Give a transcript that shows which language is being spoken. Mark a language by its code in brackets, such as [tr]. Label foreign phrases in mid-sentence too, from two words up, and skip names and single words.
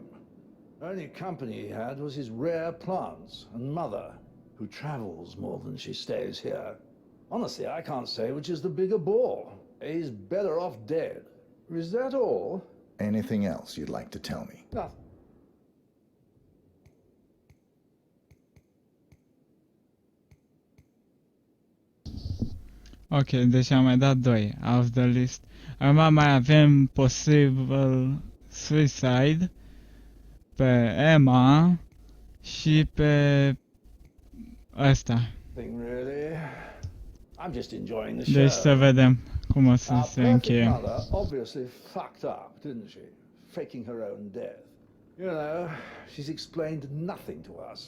[en] Only company he had was his rare plants and mother, who travels more than she stays here. Honestly, I can't say which is the bigger bore. He's better off dead. Is that all? Anything else you'd like to tell me? Nothing. [ro] Ok, deci am mai dat 2 [en] off the list. [ro] Acum mai avem [en] Possible Suicide [ro] pe Emma și pe ăsta. [en] Really? I'm just enjoying the show. [ro] Deci să vedem cum o să se [en] Our [ro] încheie. [en] perfect mother obviously fucked up, didn't she? Faking her own death. You know, she's explained nothing to us.